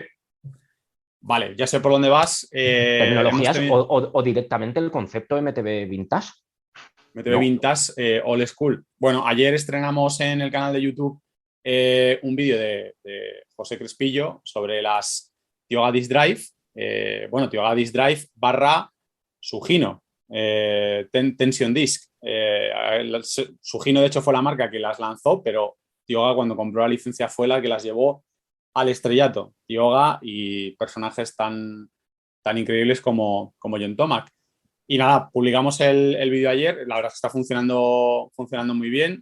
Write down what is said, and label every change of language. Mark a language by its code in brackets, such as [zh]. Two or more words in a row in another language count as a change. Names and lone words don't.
[es] Vale, ya sé por dónde vas. Tecnologías o directamente el concepto MTV Vintage. MTV Vintage Old School. Bueno, ayer estrenamos en el canal de YouTube un vídeo de José Crespillo sobre las Tioga Disc Drive. Tioga Disc Drive / Sugino. Tension Disc. Sugino, de hecho, fue la marca que las lanzó, pero Tioga, cuando compró la licencia, fue la que las llevó al estrellato. Tioga y personajes tan increíbles como John Tomac. Y nada, publicamos el vídeo ayer. La verdad es que está funcionando muy bien.